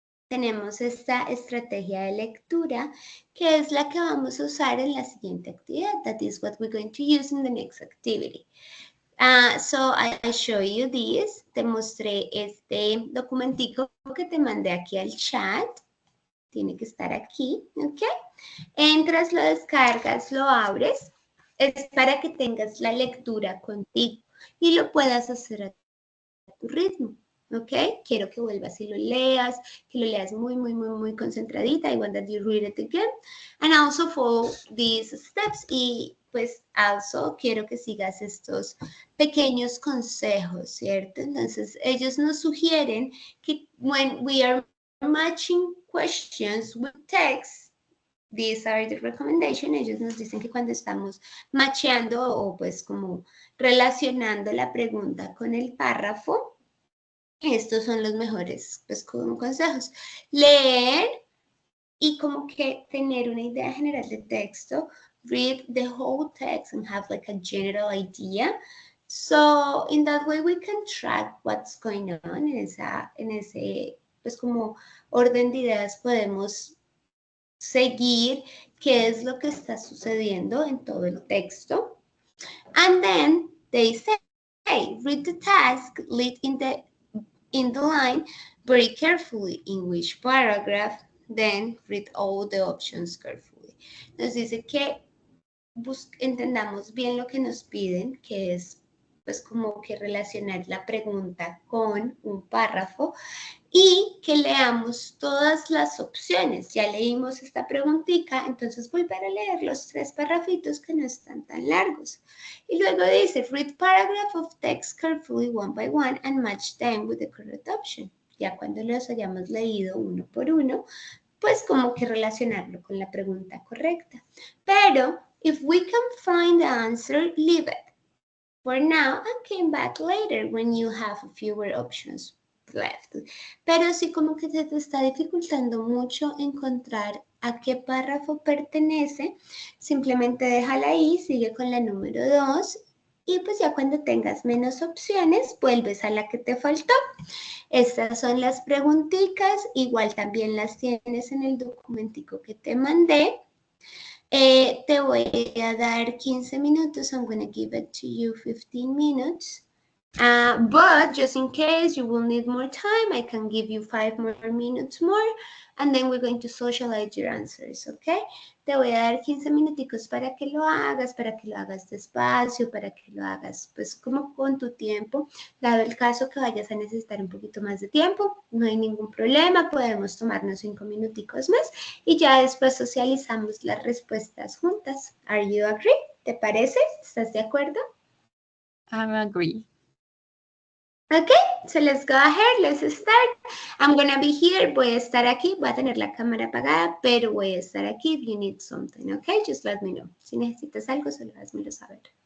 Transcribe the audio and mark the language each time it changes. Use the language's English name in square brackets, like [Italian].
[Spanish] Tenemos esta estrategia de lectura que es la que vamos a usar en la siguiente actividad. [English] That is what we're going to use in the next activity. So I show you this. [Spanish] Te mostré este documentico que te mandé aquí al chat. Tiene que estar aquí, ¿ok? Entras, lo descargas, lo abres. Es para que tengas la lectura contigo y lo puedas hacer a tu ritmo. ¿Ok? Quiero que vuelvas y lo leas, que lo leas muy concentradita. [English] I want that you read it again. And also follow these steps. [Spanish] Y pues also quiero que sigas estos pequeños consejos, ¿cierto? Entonces, ellos nos sugieren que [English] when we are matching questions with text, these are the recommendation. [Spanish] Ellos nos dicen que cuando estamos macheando o pues como relacionando la pregunta con el párrafo, estos son los mejores pues, consejos. Leer y como que tener una idea general de texto. [English] Read the whole text and have like a general idea. So in that way we can track what's going on. [Spanish] En ese pues como orden de ideas podemos seguir qué es lo que está sucediendo en todo el texto. [English] And then they say, read the task, lead in the line very carefully in which paragraph, then read all the options carefully. [Spanish] Nos dice que entendamos bien lo que nos piden, que es pues como que relacionar la pregunta con un párrafo y que leamos todas las opciones. Ya leímos esta preguntita, entonces volver a leer los 3 parrafitos que no están tan largos. Y luego dice, [English] read paragraph of text carefully one by one and match them with the correct option. [Spanish] Ya cuando los hayamos leído uno por uno, pues como que relacionarlo con la pregunta correcta. [English] Pero, if we can find the answer, leave it for now and came back later when you have fewer options left. [Spanish] Pero si como que se te está dificultando mucho encontrar a qué párrafo pertenece, simplemente déjala ahí, sigue con la número 2 y pues ya cuando tengas menos opciones, vuelves a la que te faltó. Estas son las preguntitas, igual también las tienes en el documentico que te mandé. Te voy a dar 15 minutos. [English] I'm going to give it to you 15 minutes But just in case you will need more time, I can give you 5 more minutes more, and then we're going to socialize your answers, okay? [Spanish] Te voy a dar 15 minuticos para que lo hagas despacio, para que lo hagas pues como con tu tiempo. Dado el caso que vayas a necesitar un poquito más de tiempo, no hay ningún problema, podemos tomarnos 5 minuticos más y ya después socializamos las respuestas juntas. [English] Are you agree? [Spanish] ¿Te parece? ¿Estás de acuerdo? [English] I agree. Okay, so let's go ahead, let's start. I'm gonna be here, [Spanish] voy a estar aquí, voy a tener la cámara apagada, pero voy a estar aquí [English] if you need something, okay? Just let me know. [Spanish] Si necesitas algo, solo házmelo saber.